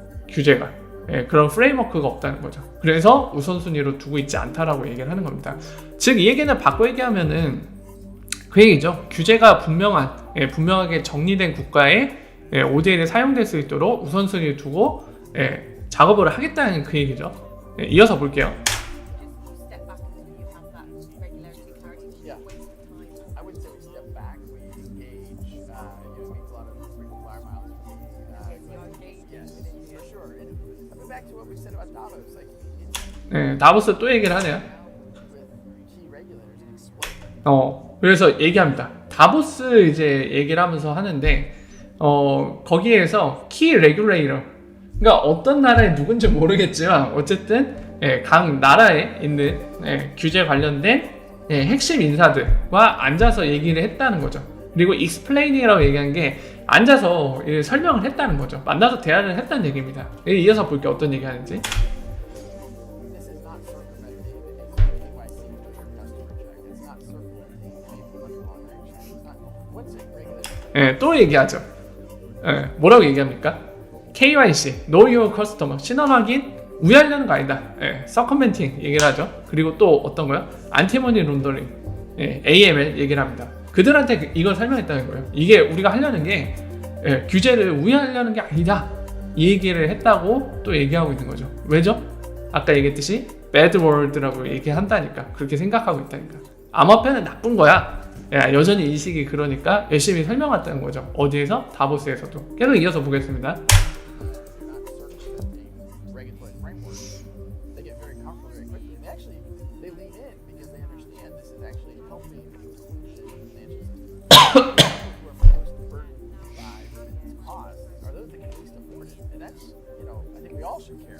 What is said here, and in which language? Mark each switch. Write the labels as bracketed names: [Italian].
[Korean] 규제가 그런 프레임워크가 없다는 거죠. 그래서 우선순위로 두고 있지 않다라고 얘기를 하는 겁니다. 즉 이 얘기는 바꿔 얘기하면은 그 얘기죠. 규제가 분명하게 정리된 국가에 ODL이 사용될 수 있도록 우선순위를 두고 작업을 하겠다는 그 얘기죠. 이어서 볼게요. [English] Step back until you have that regularity clarity. Yeah. Waste of time. I wouldn't say we step back. We engage. It means a lot of frequent flyer miles for me. You're engaged Yes, with India. for sure. And I mean, back to what we said about Davos, like [Korean] 다보스 또 얘기를 하네요. [English] with key regulators and explain. [Korean] 그래서 얘기합니다. 다보스 이제 얘기를 하면서 하는데 거기에서 키 레귤레이터, 그러니까 어떤 나라의 누군지 모르겠지만 어쨌든 각 나라에 있는 규제 관련된 핵심 인사들과 앉아서 얘기를 했다는 거죠. 그리고 explain이라고 얘기한 게 앉아서 설명을 했다는 거죠. 만나서 대화를 했다는 얘기입니다. 이어서 볼게요. 어떤 얘기 하는지. [English] This is not circumventing the KYC for your customer check. It's not circumventing anti-money laundering check. It's not. What's a regulator? [Korean] 또 얘기하죠. 뭐라고 얘기합니까? KYC, Know Your Customer, 신원 확인 우회하려는 거 아니다. 서커멘팅 얘기를 하죠. 그리고 또 어떤 거요? 안티머니 론더링, AML 얘기를 합니다. 그들한테 이걸 설명했다는 거예요. 이게 우리가 하려는 게 규제를 우회하려는 게 아니다. 이 얘기를 했다고 또 얘기하고 있는 거죠. 왜죠? 아까 얘기했듯이 [English] bad world [Korean] 라고 얘기한다니까. 그렇게 생각하고 있다니까. 암호화폐는 나쁜 거야. 여전히 인식이 그러니까 열심히 설명했다는 거죠. 어디에서? 다보스에서도. 계속 이어서 보겠습니다. [English] You're not circumventing regulatory frameworks. They get very comfortable very quickly. They actually lean in because they understand this is actually helping inclusion in the financial system. Who are most burdened by these costs are those that can least afford it, and that's I think we all should care.